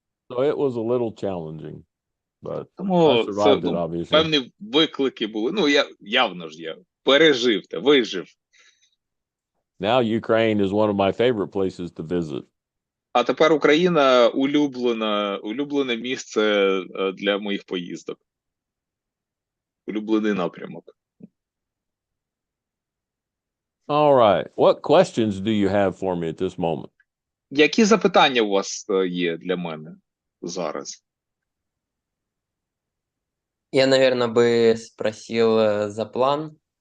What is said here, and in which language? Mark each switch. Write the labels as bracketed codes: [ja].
[en] so it was a little challenging, but I [uk] Тому [en] survived it, obviously. [uk] певні виклики були. Ну, явно ж я пережив та вижив. [en] Now Ukraine is one of my favorite places to visit. [uk] А тепер Україна улюблене місце для моїх поїздок. Улюблений напрямок. [en] All right. What questions do you have for me at this moment? [uk] Які запитання у вас є для мене зараз? [ru] Я, наверное, бы спросил за план,